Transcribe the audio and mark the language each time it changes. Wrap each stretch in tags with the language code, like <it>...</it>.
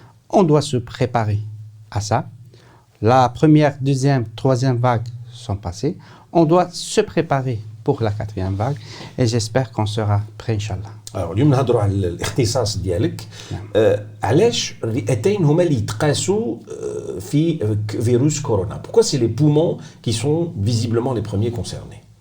<fr>On doit se préparer à ça. La première, deuxième, troisième vague sont passées. On doit se préparer pour la quatrième vague et j'espère qu'on sera prêt, Inch'Allah.</fr> <ar>Alors, اليوم نهضروا على الاختصاص ديالك. علاش الرئتين هما اللي يتقاسوا في فيروس كورونا?</ar> <fr>Pourquoi c'est les poumons qui sont visiblement les premiers concernés?</fr>